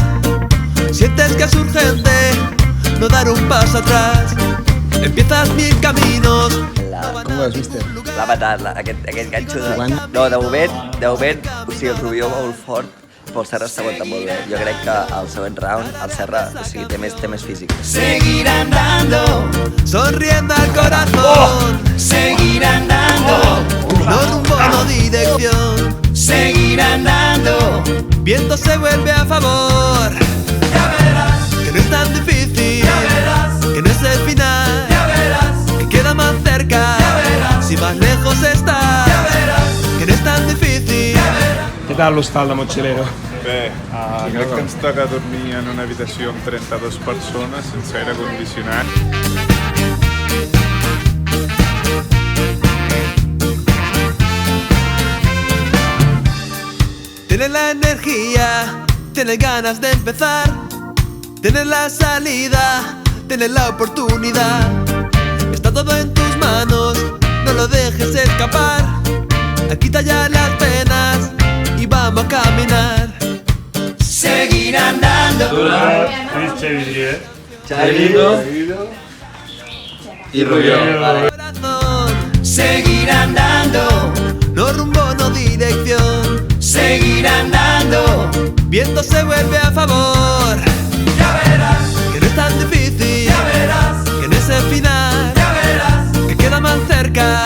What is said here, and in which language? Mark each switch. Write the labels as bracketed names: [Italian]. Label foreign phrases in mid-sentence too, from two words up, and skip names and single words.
[Spanish] Sientes que es urgente no dar un paso atrás. Empiezas mil caminos. [Catalan] Com ho veus, mister? L'ha matat, aquest ganxo de... Jugant. No, de moment, o sigui, el Rubió molt fort, però el Serra està aguantant molt bé. Jo crec que al següent round, el Serra, o sigui, té més físic. [Spanish] Seguir andando, Sonriendo al corazón. seguir andando, No rumbo, no dirección. seguir andando. Viento se vuelve a favor. Ya verás, Que no es tan difícil. ya verás, Que no es el final. ya verás, Que queda más cerca. verás. Si más lejos estás. ya verás, Que no es tan difícil. [Catalan] Què tal l'hostal de Mochilero? Bé, crec que ens toca dormir en una habitació amb 32 persones sense aire condicionat. [Spanish] Tienes la energía, tienes ganas de empezar, tienes la salida, tienes la oportunidad. Está todo en tus manos, no lo dejes escapar. Quita ya las penas y vamos a caminar. seguir andando. [Catalan] Chavito i Rubió. Vale. [Spanish] Corazón, Seguir andando, no rumbo, no dirección. seguir andando. Viento se vuelve a favor. Ya verás, Que no es tan difícil, ya verás, que no es el final, ya verás, que queda más cerca.